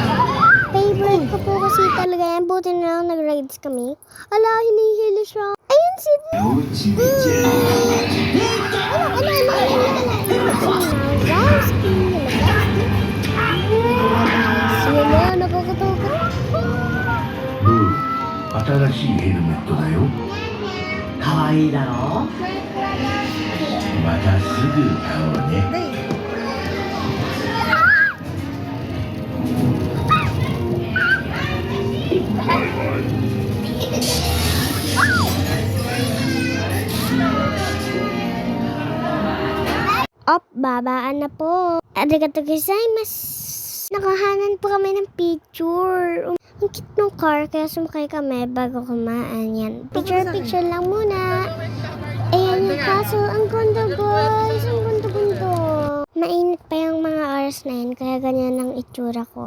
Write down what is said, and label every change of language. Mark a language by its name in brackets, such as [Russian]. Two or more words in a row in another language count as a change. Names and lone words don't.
[Filipino] Favorite ko po kasi talaga yan. Buti na lang nag-rides kami. Ala, hinihili siya. Ayun si... Wazowski. Sino na, nakakatakot. [Japanese] 新しいヘルメットだよ。かわいいだろう。またすぐ会おうね。 [Filipino] Op, babaan na po. [Japanese] ありがとうございます. [Filipino] Nakahanan po kami ng picture. Ang cute ng car, kaya sumakay kami bago kumaan yan. Picture lang muna. Ayan yung castle. Ang ganda, guys. Ang ganda-ganda. Mainit pa yung mga oras na yun, kaya ganyan ang itsura ko.